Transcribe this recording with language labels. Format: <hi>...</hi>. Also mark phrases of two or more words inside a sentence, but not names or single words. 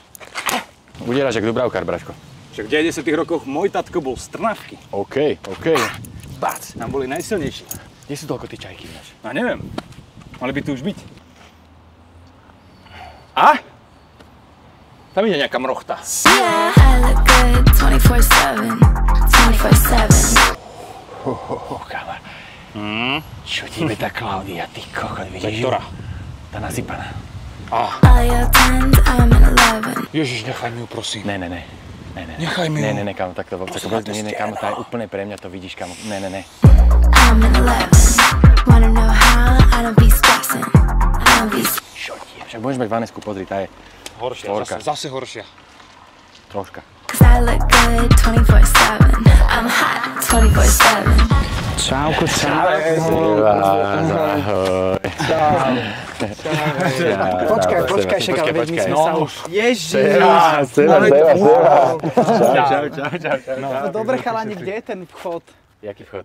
<sk>Udieraš jak Dubravkár, Braško. Však v 90. rokoch môj tatko bol z Trnavky. OK. Bác, tam boli najsilnejší. Kde sú toľko tí čajky ináč? No neviem. Mali by tu už byť. A? Tam ide nejaká mrochta.</sk> <en>Yeah, I look good 24/7, 24/7.</en> <sk>Káma. Čo ti tá Klaudia, ty kokot, vidíš? Ktorá? Tá nasypaná.</sk> <en>All your tens, I'm in 11.</en> <sk>Ježiš, nechaj mi ju, prosím. Ne. Nechaj mi ju. Ne, kámo, takto nie, kámo, tá je úplne pre mňa, to vidíš, kámo. Ne.</sk> <en>I'm in 11. Wanna know how? I don't be stressing. I don't be.</en> <sk>Čo ti je? Však budeš mať Vanesku, pozri, tá je Horšia, zase horšia. troška.</sk> <en>'Cause I look good 24/7. I'm hot 24/7.</en> <sk>Čauko, Ahoj. Počkaj, však, ale veď my sme sa už... Ježiš! Seba. Čau. No dobre, chalani, kde je ten vchod? Jaký vchod?</sk>